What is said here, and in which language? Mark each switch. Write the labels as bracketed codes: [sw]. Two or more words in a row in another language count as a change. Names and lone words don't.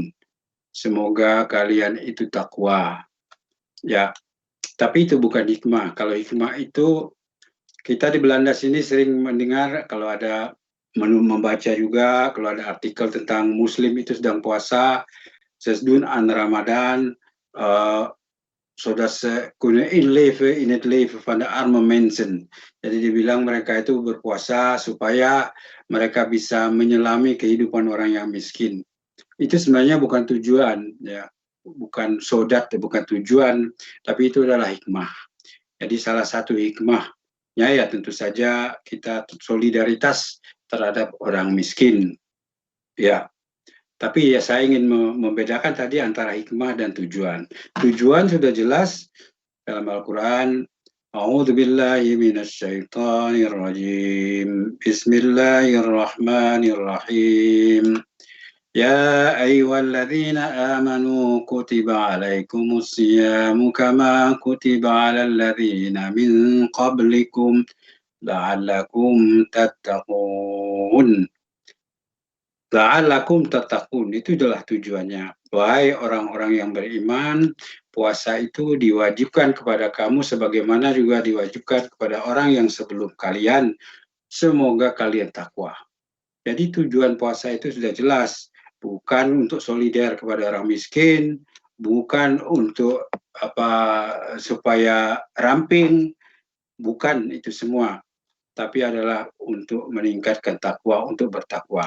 [id] Semoga kalian itu takwa. Ya, tapi itu bukan hikmah. Kalau hikmah itu, kita di Belanda sini sering mendengar kalau ada membaca juga, kalau ada artikel tentang Muslim itu sedang puasa, [nl] sesdun an Ramadan, zodat ze kunnen inleven in het leven van de arme mensen. [id] Jadi dibilang mereka itu berpuasa supaya mereka bisa menyelami kehidupan orang yang miskin. Itu sebenarnya bukan tujuan, ya, bukan sodat, bukan tujuan, tapi itu adalah hikmah. Jadi salah satu hikmahnya ya tentu saja kita solidaritas terhadap orang miskin. Ya. Tapi ya saya ingin membedakan tadi antara hikmah dan tujuan. Tujuan sudah jelas dalam Al-Quran. [ar] أعوذ بالله من الشيطان الرجيم. بسم الله الرحمن الرحيم. يا أيها الذين آمنوا كتب عليكم الصيام كما كتب على الذين من قبلكم لعلكم تتقون. لعلكم تتقون, [id] itu adalah tujuannya. Wahai orang-orang yang beriman, puasa itu diwajibkan kepada kamu sebagaimana juga diwajibkan kepada orang yang sebelum kalian. Semoga kalian takwa. Jadi tujuan puasa itu sudah jelas, bukan untuk solidar kepada orang miskin, bukan untuk supaya ramping, bukan itu semua, tapi adalah untuk meningkatkan takwa, untuk bertakwa.